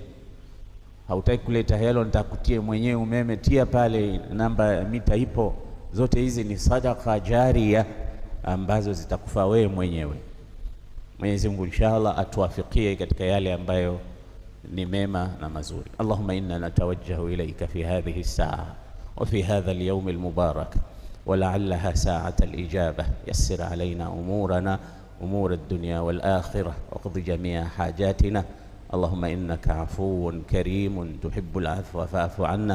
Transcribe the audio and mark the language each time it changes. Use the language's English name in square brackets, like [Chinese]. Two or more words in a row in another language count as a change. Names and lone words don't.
[Swahili] Hautaki kuleta hela, nitakutie mwenyewe umeme, tia pale, namba ya mita ipo. Zote hizi ni sadaka jaria ambazo zitakufaa wewe mwenyewe. Mwenyezi Mungu inshallah atuwafikie katika yale ambayo ni mema na mazuri. [Arabic] اللهم إنا نتوجه إليك في هذه الساعة وفي هذا اليوم المبارك ولعلها ساعة الإجابة. يسر علينا أمورنا أمور الدنيا والآخرة واقض جميع حاجاتنا اللهم إنك عفو كريم تحب العفو فاعف عنا.